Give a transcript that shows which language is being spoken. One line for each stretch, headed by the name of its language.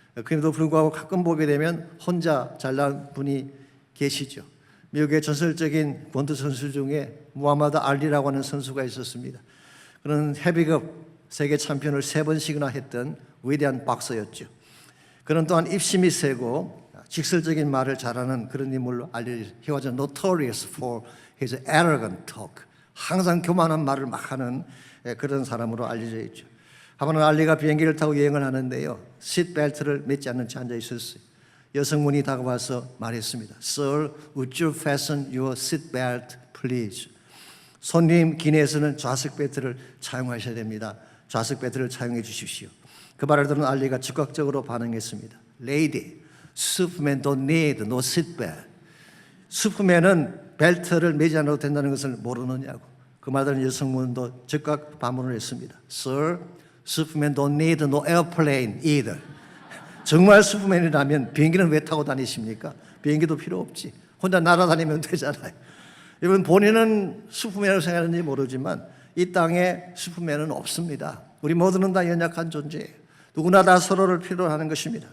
Korean: 그럼에도 불구하고 가끔 보게 되면 혼자 잘난 분이 계시죠. 미국의 전설적인 권투 선수 중에 무하마드 알리라고 하는 선수가 있었습니다. 그는 헤비급 세계 챔피언을 3번씩이나 했던 위대한 박서였죠. 그는 또한 입심이 세고 직설적인 말을 잘하는 그런 인물로 알려져.
English: He was notorious for his arrogant talk.
Korean: 항상 교만한 말을 막 하는 그런 사람으로 알려져 있죠. 한번은 알리가 비행기를 타고 여행을 하는데요, 시트벨트를 맺지 않는 채 앉아 있었어요. 여성분이 다가와서 말했습니다.
English: Sir, would you fasten your seatbelt, please?
Korean: 손님 기내에서는 좌석 벨트를 차용하셔야 됩니다. 좌석 벨트를 차용해 주십시오. 그 말을 들은 알리가 즉각적으로 반응했습니다.
English: Lady, Superman don't need no seatbelt.
Korean: 슈퍼맨은 벨트를 매지 않아도 된다는 것을 모르느냐고. 그 말을 들은 여성분도 즉각 반문을 했습니다.
English: Sir, Superman don't need no airplane either.
Korean: 정말 슈퍼맨이라면 비행기는 왜 타고 다니십니까? 비행기도 필요 없지. 혼자 날아다니면 되잖아요. 여러분, 본인은 슈퍼맨으로 생각하는지 모르지만 이 땅에 슈퍼맨은 없습니다. 우리 모두는 다 연약한 존재예요. 누구나 다 서로를 필요로 하는 것입니다.